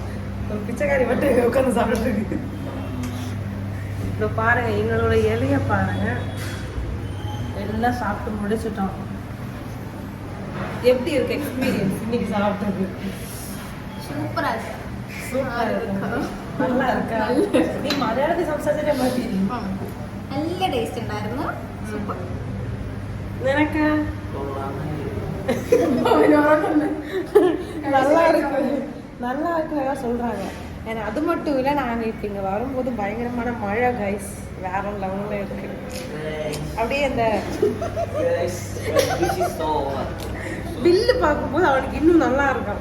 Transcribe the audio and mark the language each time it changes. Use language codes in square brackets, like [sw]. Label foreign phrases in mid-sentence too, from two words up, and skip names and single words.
[ta] ஒரு பிச்சைக்காரி மட்டும் உட்காந்து சாப்பிட்டுருக்கு. இப்போ பாருங்கள், எங்களோட இலையை பாருங்கள், எல்லாம் சாப்பிட்டு முடிச்சிட்டோம். எப்படி இருக்கு எக்ஸ்பீரியன்ஸ் இன்னைக்கு சாப்பிட்டது? சூப்பராக இருக்கு. சூப்பராக இருக்கு. நல்லா இருக்கா? நீ மலையாளத்தை [ml] സംസാരിച്ചേ മതി. നല്ല ടേസ്റ്റ് ഉണ്ടായിരുന്നു. സൂപ്പർ. [ta] നിനക്ക് நல்லா இருக்கு, நல்லா இருக்குன்னு சொல்றாங்க. ஏன்னா அது மட்டும் இல்லை, நாங்கள் இப்போ இங்கே வரும்போது பயங்கரமான மழை கைஸ், வேற லெவலில் இருக்கு. அப்படியே அந்த பில்லு பார்க்கும்போது அவனுக்கு இன்னும் நல்லா இருக்கும்.